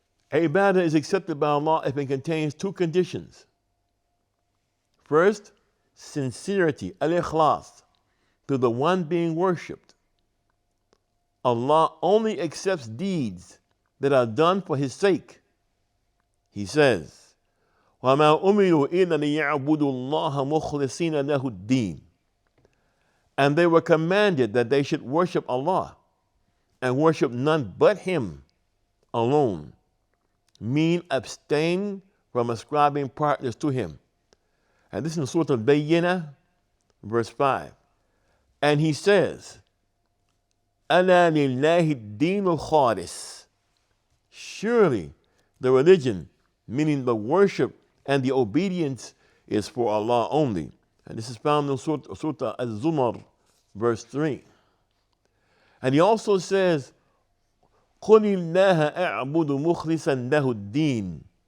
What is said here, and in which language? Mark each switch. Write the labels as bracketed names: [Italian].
[English] Ibadah is accepted by Allah if it contains two conditions. First, sincerity, al-ikhlas, to the one being worshipped. Allah only accepts deeds that are done for His sake. He says, [Arabic] وَمَا أُمِرُوا إِلَّا لِيَعْبُدُوا اللَّهَ مُخْلِصِينَ لَهُ الدِّينَ. [English] And they were commanded that they should worship Allah and worship none but Him alone, mean abstain from ascribing partners to Him. And this is in Surah Al-Bayyinah, verse 5. And He says, [Arabic] أَلَا لِلَّهِ الدِّينُ الْخَالِصِ. [English] Surely the religion, meaning the worship and the obedience, is for Allah only. And this is found in Surah Al-Zumar, verse 3. And He also says, [Arabic] قُلِ اللَّهَ أَعْبُدُ مُخْلِصًا لَهُ الدِّينَ.